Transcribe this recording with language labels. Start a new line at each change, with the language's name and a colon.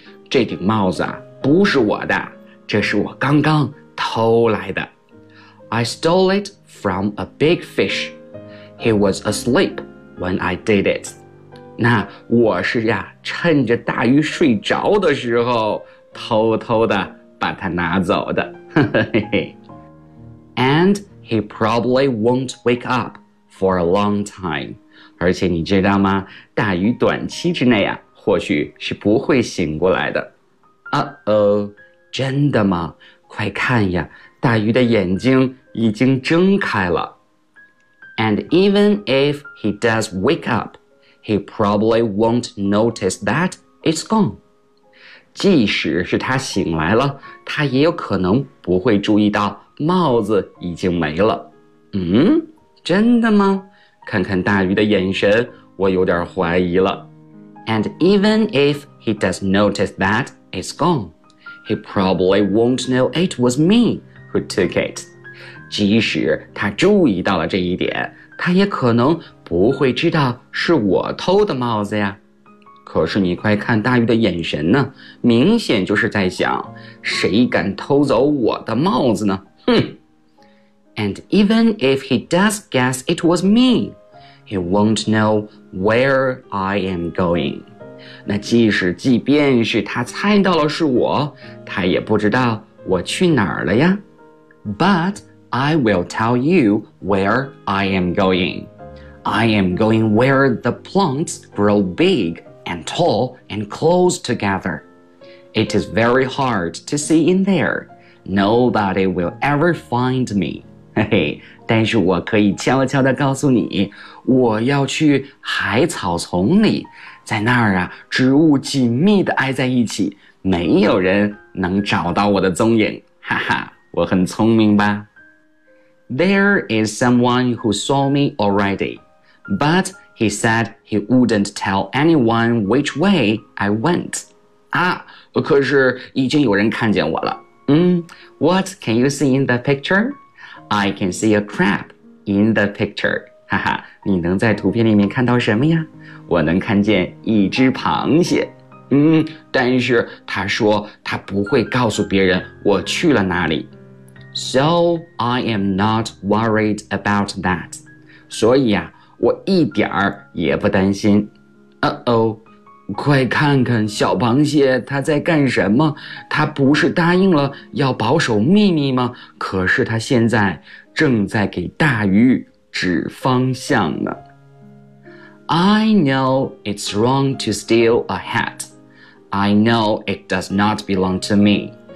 Chinese: 这顶帽子啊，不是我的，这是我刚刚偷来的。
English: I stole it from a big fish. He was asleep when I did it.
Chinese: 那我是呀，趁着大鱼睡着的时候偷偷地把它拿走的。
English: And he probably won't wake up for a long time.
Chinese: 而且你知道吗？大鱼短期之内啊，或许是不会醒过来的。
English: Uh-oh,
Chinese: 真的吗？快看呀，大鱼的眼睛已经睁开了。
English: And even if he does wake up, he probably won't notice that it's gone.
Chinese: 即使是他醒来了，他也有可能不会注意到帽子已经没了。嗯，真的吗？看看大鱼的眼神，我有点怀疑了。
English: And even if he does notice that it's gone, he probably won't know it was me who took it.
Chinese: 即使他注意到了这一点，他也可能不会知道是我偷的帽子呀。可是你快看大鱼的眼神呢，明显就是在想，谁敢偷走我的帽子呢？哼。
English: And even if he does guess it was me, he won't know where I am going.
Chinese: 那即便是他猜到了是我，他也不知道我去哪儿了呀。
English: But I will tell you where I am going. I am going where the plants grow big and tall and close together. It is very hard to see in there. Nobody will ever find me.
Chinese: 但是我可以悄悄地告诉你，我要去海草丛里，在那儿啊，植物紧密地挨在一起，没有人能找到我的踪影，哈哈，我很聪明吧。
English: There is someone who saw me already, but he said he wouldn't tell anyone which way I went.
Chinese: 啊，可是已经有人看见我了。
English: What can you see in the picture? I can see a crab in the picture.
Chinese: 哈哈，你能在图片里面看到什么呀？我能看见一只螃蟹。但是他说他不会告诉别人我去了哪里。
English: So I am not worried about that.
Chinese: 所以啊，我一点儿也不担心。快看看小螃蟹它在干什么，它不是答应了要保守秘密吗？可是它现在正在给大鱼指方向呢。
English: I know it's wrong to steal a hat. I know it does not belong to me.